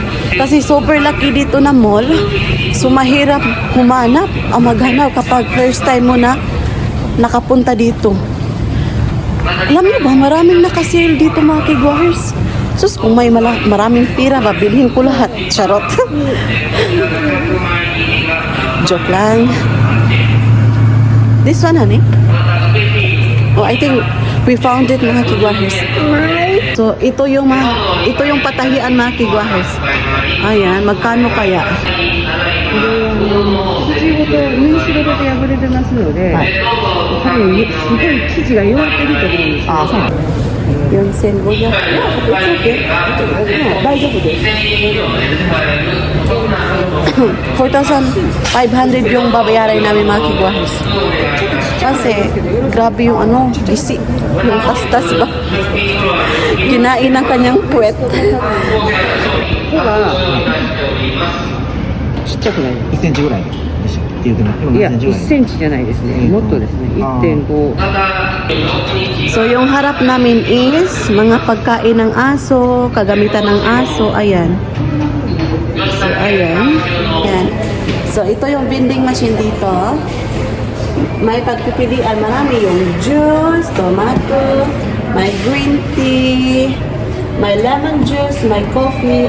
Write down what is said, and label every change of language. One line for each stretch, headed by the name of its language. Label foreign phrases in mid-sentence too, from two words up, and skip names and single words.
Filipino: Kasi super laki dito na mall. So mahirap maghanap kapag
English: first time
Filipino: mo na nakapunta dito. Alam niyo ba, maraming nakasale dito mga kigwahers. Sus, kung may maraming pira, babilhin ko lahat. Charot. Joke lang. This one, honey? Oh, I think we found it mga kigwahers. So, ito yung patahian mga kigwahers. Ayan, magkano kaya?
Japanese: 土ごと縫い代ごと破れてますので、多分すごい生地が弱ってると思うんですよ。あ、そう。
English: 4,500. It's okay.
Japanese: 大丈夫です.
Filipino: 4,500 yung babayaran namin mga kigwahers. Kasi, grabe yung gisi. Yung tas-tas ba? Kinain ng kanyang puwet.
Japanese: ちっちゃくないで 1センチぐらいでしょって言うてもす。いや、何センチぐらい 1センチじゃないですね。もっとですね。1.5。
Filipino: So, yung harap namin is mga pagkain ng aso, kagamitan ng aso. Ayan. So, ayan. Ayan. So, ito yung
English: vending machine
Filipino: dito. May pagpipilian. Marami yung juice, tomato, may
English: green tea,
Filipino: may
English: lemon juice,
Filipino: may coffee.